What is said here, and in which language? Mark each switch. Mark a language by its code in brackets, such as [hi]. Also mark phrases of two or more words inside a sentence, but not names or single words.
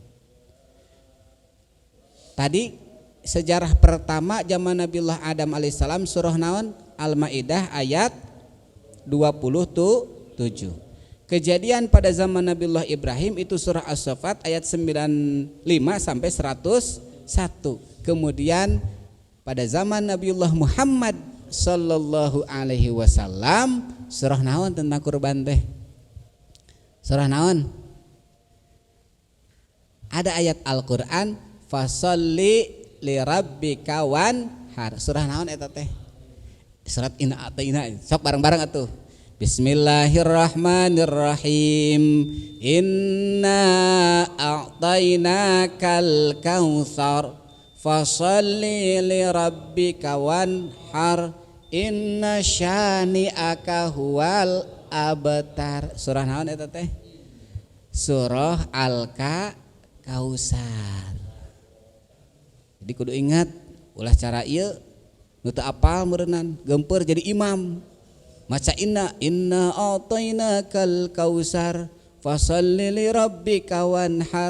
[id] Tadi sejarah pertama zaman Nabiullah Adam alaihissalam [su] surah naon? [id] Al-Maidah ayat 27. Kejadian pada zaman Nabiullah Ibrahim itu surah As-Saffat ayat 95 sampai 101. Kemudian pada zaman Nabiullah Muhammad [ar] صلى الله عليه وسلم [su] surah naon [id] tentang kurban teh? [su] Surah naon? [id] Ada ayat Al-Qur'an [ar] فصل لربك وانحر. [su] Surah naon eta teh? Surat Inna Ataina. Sok bareng-bareng atuh. [ar] بسم الله الرحمن الرحيم. إنا أعطيناك الكوثر فصل لربك وانحر. إن شانئك هو الأبتر. [su] Surah naon eta teh? Surah Al-Kautsar. Jadi kudu ingat ulah cara ieu nu teu apal meureunnan gempeur jadi imam. [ar] Maca إنا أعطيناك الكوثر فصل لربك وانحر.